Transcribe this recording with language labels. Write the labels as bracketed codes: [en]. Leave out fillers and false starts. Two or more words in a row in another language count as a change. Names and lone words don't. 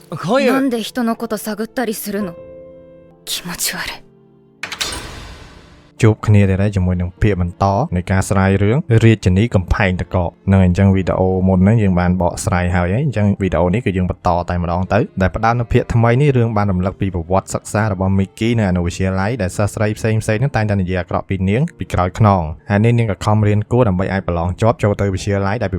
[ja] なんで人のこと探ったりするの気持ち悪い [km] ជួបគ្នាដែរជាមួយនឹងពាក្យបន្តនៃការស្រាយរឿងរាជនីកំផែងតកនឹងអញ្ចឹងវីដេអូមុនហ្នឹងយើងបានបកស្រាយហើយអញ្ចឹងវីដេអូនេះគឺយើងបន្តតែម្ដងទៅដែលផ្ដើមនៅភាគថ្មីនេះរឿងបានរំលឹកពីប្រវត្តិសិក្សារបស់ Mickey នៅអនុវិទ្យាល័យដែលសិស្សស្រីផ្សេងៗហ្នឹងតែងតែនិយាយអាក្រក់ពីនាងពីក្រោយខ្នងហើយនាងក៏ខំរៀនគួរដើម្បីអាចប្រឡងជាប់ចូលទៅវិទ្យាល័យដែលពិ